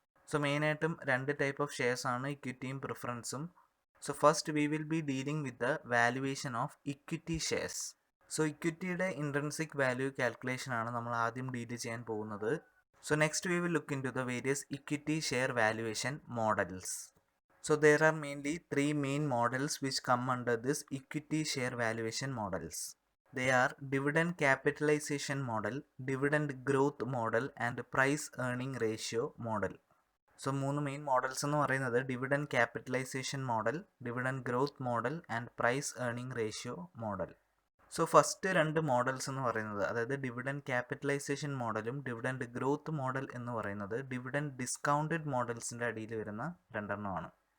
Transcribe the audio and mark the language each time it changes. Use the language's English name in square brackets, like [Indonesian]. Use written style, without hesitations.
[Malayalam] So മെയിനായിട്ടും രണ്ട് type of shares ആണ്, ഇക്വിറ്റിയും പ്രിഫറൻസും. [English] So first we will be dealing with the valuation of equity shares. [Malayalam] So ഇക്വിറ്റിയുടെ intrinsic value calculation ആണ് നമ്മൾ ആദ്യം deal ചെയ്യാൻ പോകുന്നത്. [English] So next we will look into the various equity share valuation models. So there are mainly three main models which come under this equity share valuation models. They are dividend capitalization model, dividend growth model and price earning ratio model. [Malayalam] So മൂന്ന് main models എന്ന് പറയുന്നത് dividend capitalisation model, dividend growth model and price earning ratio model. So first രണ്ട് models എന്ന് പറയുന്നത്, അതായത് dividend capitalisation മോഡലും dividend growth model എന്ന് പറയുന്നത് ഡിവിഡൻഡ് ഡിസ്കൗണ്ടഡ് മോഡൽസിൻ്റെ അടിയിൽ വരുന്ന രണ്ടെണ്ണമാണ്.